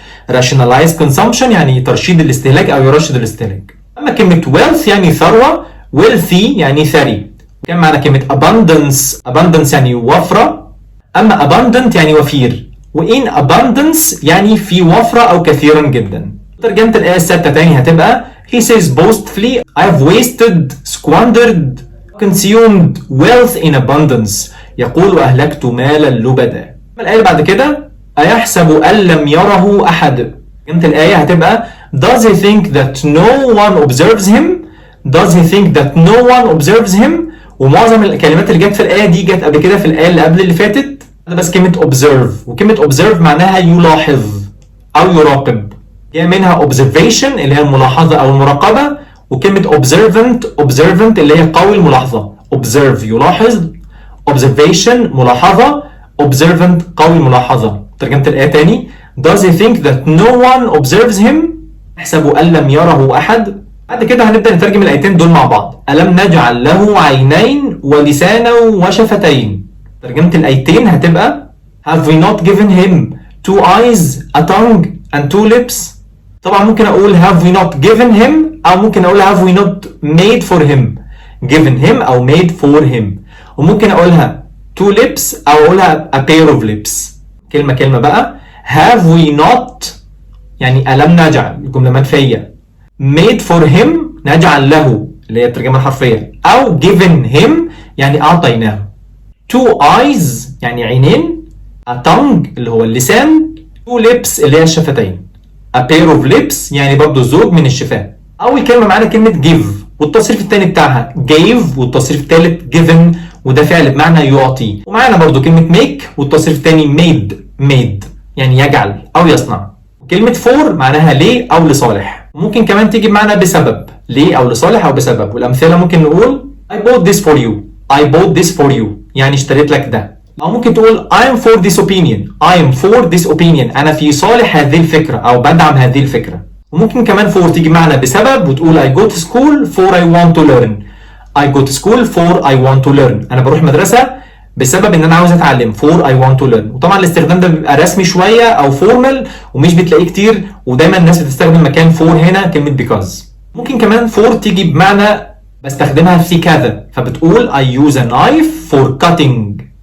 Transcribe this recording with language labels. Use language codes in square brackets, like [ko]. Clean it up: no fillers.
[en] rationalize consumption [ar] يعني ترشيد الاستهلاك او يرشد الاستهلاك. اما كلمة wealth يعني ثروة. wealthy يعني ثري. كان معنى كلمة abundance يعني وفرة. اما abundant يعني وفير. وin abundance يعني في وفرة او كثيرا جدا. ترجمة الآية السادسة تاني هتبقى [en] he says boastfully I have wasted, squandered, consumed wealth in abundance. [ar] يقول أهلكت مالا لبدا. الآية اللي بعد كده أيحسب أن لم يره أحد. ترجمة الآية هتبقى [en] does he think that no one observes him. does he think that no one observes him. [ar] ومعظم الكلمات اللي جت في الآية دي جت قبل كده في الآية اللي قبل اللي فاتت. بس كلمة observe وكلمة observe معناها يلاحظ أو يراقب. جاء منها observation اللي هي الملاحظة أو المراقبة. وكلمة observant اللي هي قوي الملاحظة. observe يلاحظ. observation ملاحظة. [en] observant [ar] قوي الملاحظة. ترجمة الآية تاني [en] does he think that no one observes him. [ar] احسبوا أن لم يره أحد. بعد كده هنبدأ نترجم الآيتين دول مع بعض. ألم نجعل له عينين ولسانا وشفتين. ترجمة الآيتين هتبقى [en] Have we not given him 2 eyes, a tongue and 2 lips. [ar] طبعا ممكن أقول [en] Have we not given him [ar] أو ممكن أقول [en] Have we not made for him. given him أو made for him. [ar] وممكن أقولها [en] 2 lips [ar] أو أقولها [en] a pair of lips. [ar] كلمة كلمة بقى. [en] Have we not [ar] يعني ألم نجعل الجملة منفية. [en] made for him [ar] نجعل له اللي هي الترجمة الحرفية. أو [en] given him [ar] يعني أعطيناه. [en] 2 eyes [ar] يعني عينين. [en] a tongue [ar] اللي هو اللسان. [en] 2 lips [ar] اللي هي الشفتين. [en] a pair of lips [ar] يعني برضو زوج من الشفاه. أول كلمة معانا كلمة give والتصريف الثاني بتاعها gave والتصريف الثالث given وده فعل بمعنى يعطي. ومعانا برضو كلمة make والتصريف الثاني made يعني يجعل أو يصنع. كلمة for معناها ليه أو لصالح. وممكن كمان تيجي بمعنى بسبب ليه أو لصالح أو بسبب. والأمثلة ممكن نقول [en] I bought this for you. I bought this for you [ar] يعني اشتريت لك ده. أو ممكن تقول [en] I am for this opinion. I am for this opinion [ar] أنا في صالح هذه الفكرة أو بدعم هذه الفكرة. وممكن كمان for تيجي معنا بسبب وتقول [en] I go to school for I want to learn. I go to school for I want to learn. [ar] أنا بروح مدرسة بسبب إن أنا عاوز أتعلم [en] for I want to learn. [ar] وطبعا الاستخدام ده بيبقى رسمي شوية أو formal ومش بتلاقيه كتير ودايما الناس بتستخدم مكان for هنا كلمة because. ممكن كمان for تيجي بمعنى بستخدمها في كذا فبتقول [en] I use a knife for cutting.